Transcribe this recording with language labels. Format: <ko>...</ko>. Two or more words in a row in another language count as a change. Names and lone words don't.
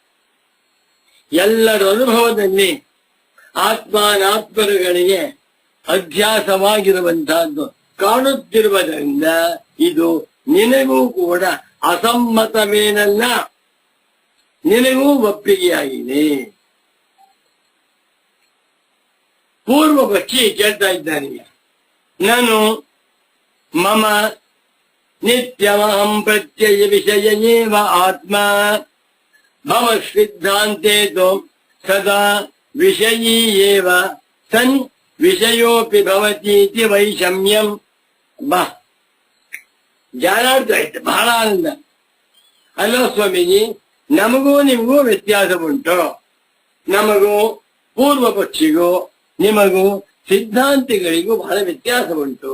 <kn>ಎಲ್ಲರ ಅನುಭವದಲ್ಲಿ ಆತ್ಮಾನಾತ್ಮರುಗಳಿಗೆ ಅಧ್ಯಾಸವಾಗಿರುವಂತಹದ್ದು ಕಾಣುತ್ತಿರುವುದರಿಂದ ಇದು ನಿನಗೂ ಕೂಡ ಅಸಮ್ಮತವೇನಲ್ಲ, ನಿನಗೂ ಒಪ್ಪಿಗೆಯಾಗಿದೆ. ಪೂರ್ವ ಪಕ್ಷಿ ಕೇಳ್ತಾ ಇದ್ದಾನೆ, ನಾನು</kn> <sa>ಮಮ ನಿತ್ಯವಹಂ ಪ್ರತ್ಯಯ ವಿಷಯ ಏವ ಆತ್ಮ ಭವ ಸಿದ್ಧಾಂತೆ ಸದಾ ವಿಷಯೀ ಏವ ಸನ್ ವಿಷಯೋಪಿ ಭವತೀತಿ ವೈಷಮ್ಯಂ.</sa> <kn>ಬಾ ಜಾಲಾಡ್ತಾ ಇತ್ತು, ಬಹಳ ಆನಂದ. ಅಲ್ಲ ಸ್ವಾಮೀಜಿ, ನಮಗೂ ನಿಮಗೂ ವ್ಯತ್ಯಾಸ ಉಂಟು. ನಮಗೂ ಪೂರ್ವ ಪಕ್ಷಿಗೂ ನಿಮಗೂ ಸಿದ್ಧಾಂತಿಗಳಿಗೂ ಬಹಳ ವ್ಯತ್ಯಾಸ ಉಂಟು.</kn>